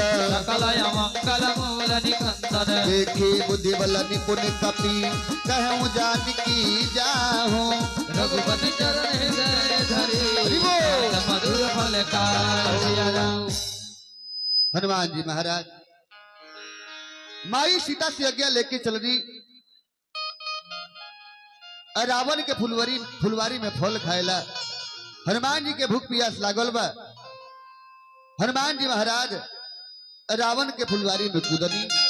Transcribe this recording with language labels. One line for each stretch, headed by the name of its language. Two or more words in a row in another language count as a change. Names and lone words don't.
Awadhi: सकलय मंगल मूल निकंदन देखी बुद्धि बल निपुण कपि कहूँ जानकी जाहूँ रघुपति चरण हृदय धरे
Bhojpuri: हरि बोल। मधुर फल का हनुमान जी महाराज माई सीता से आज्ञा लेके चल रही रावण के फुलवारी में फल खाएला हनुमान जी के भूख प्यास लागल बा हनुमान जी महाराज रावण के फुलवारी में कूदनी